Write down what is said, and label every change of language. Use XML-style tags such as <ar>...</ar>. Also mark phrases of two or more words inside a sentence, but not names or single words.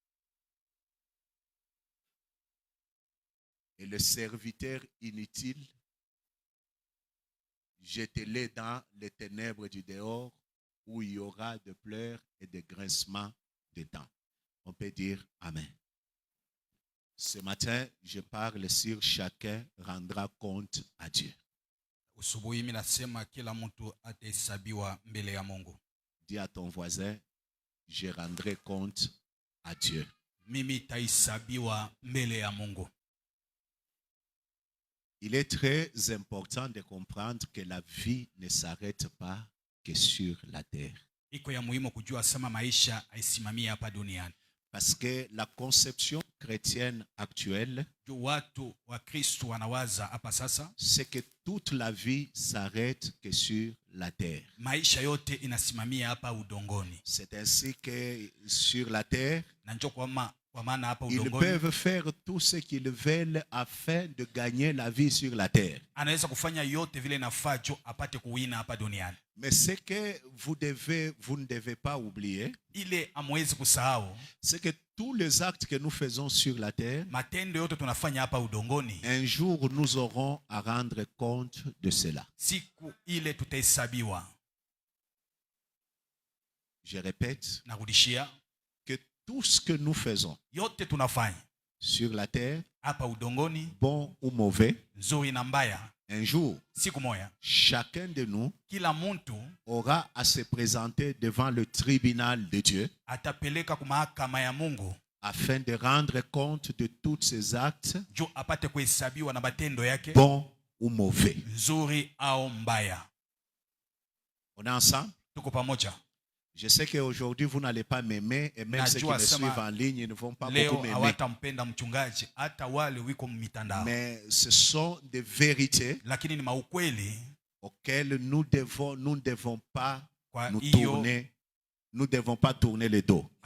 <fr>Et le serviteur inutile, jetez-le dans les ténèbres du dehors, où il y aura de pleurs et de grincements de dents. On peut dire Amen. Ce matin, je parle sur chacun rendra compte à Dieu.</fr> <sw>Usubuhi mimi nasema kila mtu atahesabiwa mbele ya Mungu.</sw> <fr>Dis à ton voisin, je rendrai compte à Dieu.</fr> <sw>Mimi tahesabiwa mbele ya Mungu.</sw> <fr>Il est très important de comprendre que la vie ne s'arrête pas que sur la terre.</fr> <sw>Iko ya muhimu kujua sama maisha haisimamii hapa duniani.</sw> <fr>Parce que la conception chrétienne actuelle,</fr> <sw>Watu wa Kristo wanawaza hapa sasa,</sw> <fr>c'est que toute la vie s'arrête que sur la terre.</fr> <sw>Maisha yote inasimamia hapa udongoni.</sw> <fr>C'est ainsi que sur la terre,</fr> <sw>Na njoo kwa maana hapa</sw> <fr>ils</fr> <sw>udongoni</sw> <fr>peuvent faire tout ce qu'ils veulent afin de gagner la vie sur la terre.</fr> <sw>anaweza kufanya yote vile nafaa jo apate kuwina hapa duniani.</sw> <fr>Mais ce que vous ne devez pas oublier,</fr> <sw>Ile amwezi kusahau,</sw> <fr>c'est que tous les actes que nous faisons sur la terre,</fr> <sw>matendo yote tunafanya hapa udongoni,</sw> <fr>un jour nous aurons à rendre compte de cela.</fr> <sw>siku ile tutahesabiwa.</sw> <fr>Je répète,</fr> <sw>Narudishia,</sw> <fr>que tout ce que nous faisons</fr> <sw>yote tunafanya</sw> <fr>sur la terre,</fr> <sw>hapa udongoni,</sw> <fr>bon ou mauvais,</fr> <sw>nzuri na mbaya,</sw> <fr>un jour,</fr> <sw>siku moja</sw> <fr>chacun de nous</fr> <sw>kila mtu</sw> <fr>aura à se présenter devant le tribunal de Dieu</fr> <sw>atapeleka kwa mahakama ya Mungu</sw> <fr>afin de rendre compte de tous ses actes,</fr> <sw>jo apate kuhesabiwa na matendo yake,</sw> <fr>bon ou mauvais.</fr> <sw>nzuri au mbaya.</sw> <fr>On est ensemble?</fr> <sw>Tuko pamoja.</sw> <fr>Je sais qu'aujourd'hui, vous n'allez pas m'aimer, et même ceux qui me suivent en ligne, ils ne vont pas beaucoup m'aimer. Mais ce sont des vérités auxquelles nous ne devons pas tourner le dos.</fr>